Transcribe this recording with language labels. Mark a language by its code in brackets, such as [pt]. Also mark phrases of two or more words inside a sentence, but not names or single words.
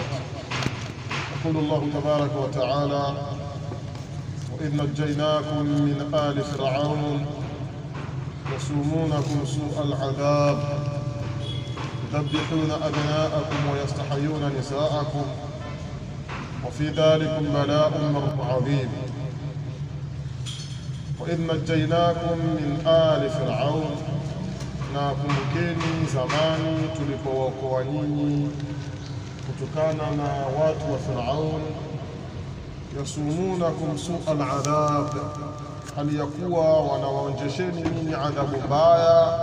[ar] يقول الله تبارك وتعالى: وإذ نجيناكم من آل فرعون يسومونكم سوء العذاب يذبحون أبناءكم ويستحيون نساءكم وفي ذلكم بلاء من رب عظيم. وإذ نجيناكم من آل فرعون، [sw] na kumbukeni zamani tulipowaokoa nyinyi kutokana na watu wa Firaun. [ar] يسومونكم سوء العذاب, [sw] hali ya kuwa wanawaonjesheni nyinyi adhabu mbaya.